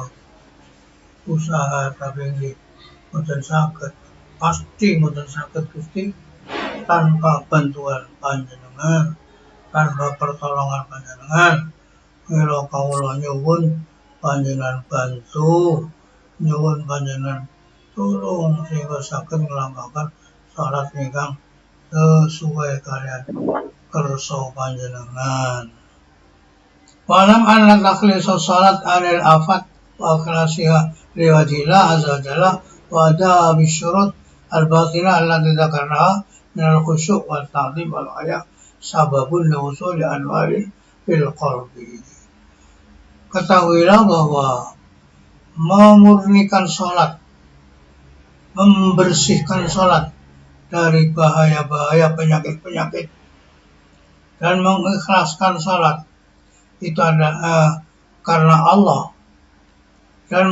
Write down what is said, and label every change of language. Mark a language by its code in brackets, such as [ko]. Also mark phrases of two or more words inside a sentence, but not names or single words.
[jv] usaha tapi nggih mboten saged pasti mboten saged Gusti tanpa bantuan panjenengan tanpa pertolongan panjenengan mila kawula nyuwun panjenengan bantu nyuwun panjenengan tulung sehingga saged nglampahaken salat ingkang sesuai kalian kersa panjenengan. [ar] واعلم أن تخليص الصلاة عن الآفات وإخلاصها لوجه الله عز وجل وأداء بالشروط الباطنة التي ذكرناها من الخشوع والتعظيم والحياء سبب لوصول أنوار في القلب. [id] Ketahuilah bahwa memurnikan salat, membersihkan salat dari bahaya-bahaya penyakit-penyakit dan mengikhlaskan salat itu ada karena Allah dan